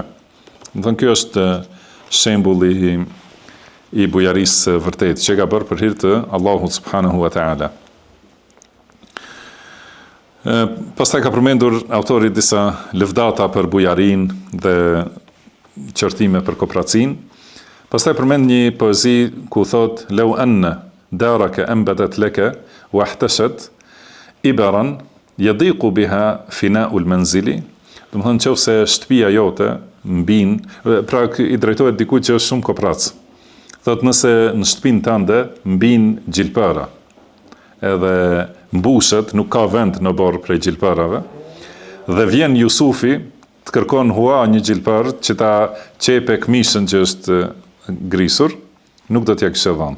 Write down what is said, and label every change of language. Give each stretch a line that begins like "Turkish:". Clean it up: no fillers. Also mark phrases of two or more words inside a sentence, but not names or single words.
Albanian: Do të thonë ky është shembull i bujarisë vërtet që ka bërë për hir të Allahut
Arabic: سبحانه وتعالى.
Albanian: Pastaj ka përmendur autori disa lëvdata për bujarin dhe qërtime për kopracin. Pastaj përmend një poezi ku thot
Arabic: لو أن دارك أنبتت لك واحتشت إبرا يضيق بها فناء المنزل.
Albanian: Do të thonë nëse shtëpia jote mbin, pra i drejtohet dikujt që është shumë koprac. Thot nëse në shtëpinë tënde mbin gjilpëra, edhe mbushet, nuk ka vend në borë prej gjilpërave, dhe vjen Jusufi të kërkon hua një gjilpër që ta qepe këmishën që është grisur, nuk do t'ja kishte dhënë.